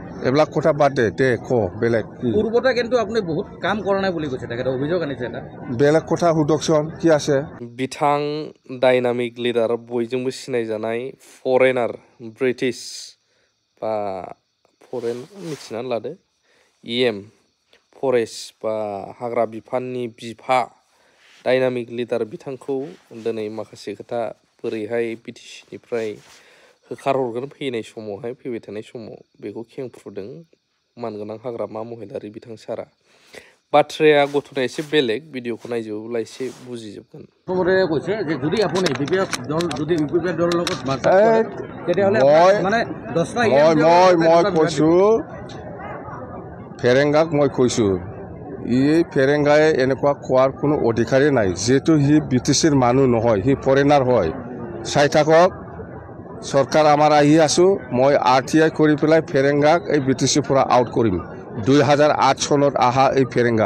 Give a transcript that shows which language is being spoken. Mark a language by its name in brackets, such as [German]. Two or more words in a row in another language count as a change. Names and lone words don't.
[Assamese] এইবিলাক কথা বাদ দে ক বেলেগ পূৰ্বতে কিন্তু আপুনি বহুত কাম কৰা নাই বুলি কৈছে তেখেতে অভিযোগ আনিছে এটা বেলেগ কথা সুধকচোন কি আছে [Bodo] बिथां डायनामिक लिडार बयजोंबो सिनायजानाय फरेनार ब्रिटिश बा फरेन मिथिना लादो इएम फरेस्ट बा हाग्रा बिफाननि बिफा डायनामिक लिडार बिथांखौ दिनै माखासे खोथा बोरैहाय बिटिसिनिफ्राय होखारहरगोन फैनाय समावहाय फैबाय थानाय समाव बेखौ खेंफ्रुदों मानगोनां हाग्रामा महिलारि बिथां सारा बाथ्राया गथ'ना एसे बेलेग भिडिअखौ नायजोबोब्ला एसे बुजिजोबगोन [Assamese] প্ৰথমতে কৈছে যে যদি আপুনি বিপিএফ দল যদি ইউপিপিএফ দলৰ লগত মাৰ্চাৰ কৰে তেতিয়াহ'লে মানে 10টা মই কৈছো ফেৰেংগাক মই কৈছো এই ফেৰেংগাই এনেকুৱা কোৱাৰ কোনো অধিকাৰেই নাই যেহেতু সি বিটিচিৰ মানুহ নহয় সি ফৰেনাৰ হয় চাই থাকক চৰকাৰ আমাৰ আহি আছো মই আৰটিআই কৰি পেলাই ফেৰেংগাক এই বিটিচিৰ পৰা আউট কৰিম 2008 চনত আহা এই ফেৰেংগা